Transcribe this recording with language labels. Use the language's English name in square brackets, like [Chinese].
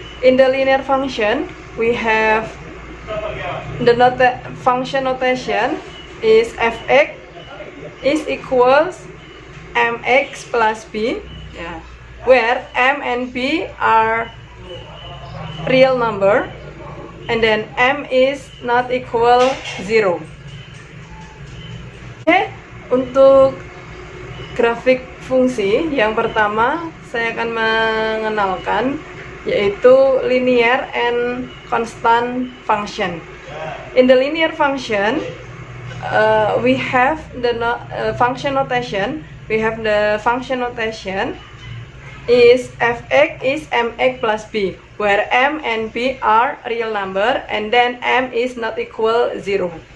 [English] In the linear function, we have the function notation is fx is equals mx plus b. Yeah. Where m and b are real number, and then m is not equal 0. [Indonesian] Oke, untuk grafik fungsi yang pertama saya akan mengenalkan yaitu [English] linear and constant function. In the linear function, we have the function notation. We have the function notation is fx is mx plus b, where m and b are real number, and then m is not equal 0.